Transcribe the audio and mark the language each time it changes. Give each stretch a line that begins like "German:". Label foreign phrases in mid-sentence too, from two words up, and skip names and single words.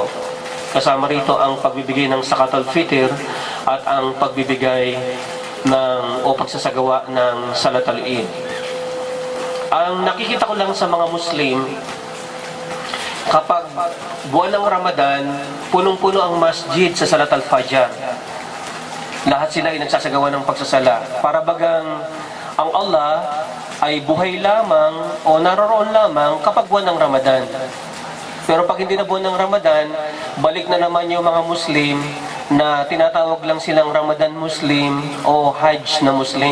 Filipino: Kasama rito ang pagbibigay ng
Arabic: زكاة الفطر
Filipino: at ang pagbibigay o pagsasagawa ng
Arabic: صلاة العيد.
Filipino: Ang nakikita ko lang sa mga Muslim, kapag buwan ng Ramadan, punong-puno ang masjid sa
Arabic: صلاة الفجر.
Filipino: Lahat sila ay nagsasagawa ng pagsasala. Para bagang ang Allah ay buhay lamang o naroroon lamang kapag buwan ng Ramadan. Pero pag hindi na buwan ng Ramadan, balik na naman yung mga Muslim na tinatawag lang silang Ramadan Muslim o Hajj na Muslim.